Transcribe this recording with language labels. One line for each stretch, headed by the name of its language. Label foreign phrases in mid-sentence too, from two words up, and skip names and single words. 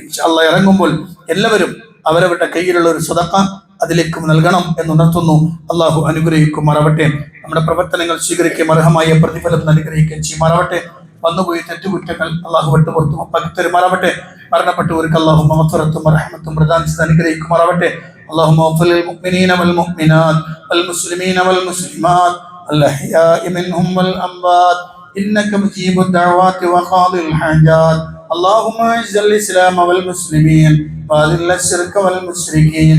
Arabic: إن شاء الله
Malayalam: ഇറങ്ങുമ്പോൾ എല്ലാവരും അവരവരുടെ കയ്യിലുള്ള ഒരു സ്വതക്ക അതിലേക്കും നൽകണം എന്നുണർത്തുന്നു. അള്ളാഹു അനുഗ്രഹിക്കുമാറാവട്ടെ. നമ്മുടെ പ്രവർത്തനങ്ങൾ സ്വീകരിക്കുകയും അർഹമായ പ്രതിഫലം അനുഗ്രഹിക്കുകയും ചെയ്യുമാറാവട്ടെ. വന്നുപോയി തെറ്റുകുറ്റങ്ങൾ അള്ളാഹു വിട്ട് പുറത്തു മപ്പാക്കി തരുമാറാവട്ടെ. മരണപ്പെട്ടവർക്ക് അള്ളാഹു മഗ്ഫിറത്തും റഹ്മത്തും പ്രദാനം ചെയ്ത് അനുഗ്രഹിക്കുമാറാവട്ടെ.
Arabic: اللهم اغفر للمؤمنين والمؤمنات والمسلمين والمسلمات الأحياء منهم والأموات إنك مجيب الدعوات وقاضي الحاجات. اللهم اعز الإسلام والمسلمين وأذل الشرك والمشركين.